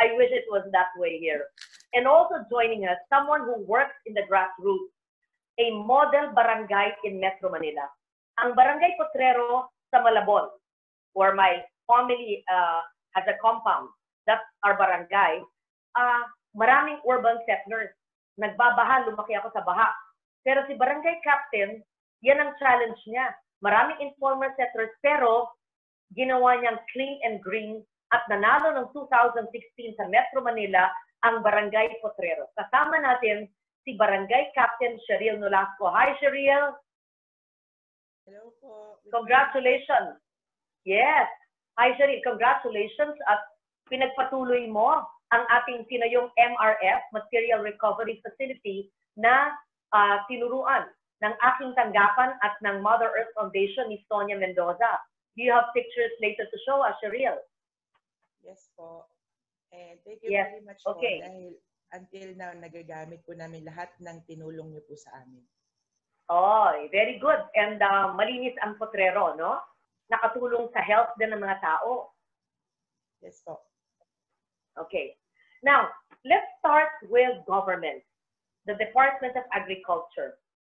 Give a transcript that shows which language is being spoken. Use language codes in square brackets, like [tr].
[en] I wish it was that way here. And also joining us, someone who works in the grassroots, a model barangay in Metro Manila. Ang Barangay Potrero sa Malabon, where my family has a compound. That's our barangay. Maraming urban settlers. [tl] Nagbabaha, lumaki ako sa baha. Pero si barangay captain, yan ang challenge niya. Maraming informal settlers, pero ginawa niyang [en] clean and green [tl] at nanalo ng 2016 sa Metro Manila ang Barangay Potrero. Kasama natin si Barangay Captain Cheryl Nolasco. Hi, Cheryl. Hello po. [en] Congratulations. Yes. Hi, Cheryl. [tl] Congratulations at pinagpatuloy mo ang ating sinayong MRF, Material Recovery Facility, na tinuruan ng aking tanggapan at ng Mother Earth Foundation ni Sonia Mendoza. [en] Do you have pictures later to show us, Cheryl? [tl] Yes po. [en] And thank you very much [tl] po dahil [en] until now [tl] nagagamit po namin lahat ng tinulong niyo po sa amin. [en] Oh, very good. And [tl] malinis ang potrero, no? Nakatulong sa health din ng mga tao. [en] Yes po. Okay. Now, let's start with government. The Department of Agriculture.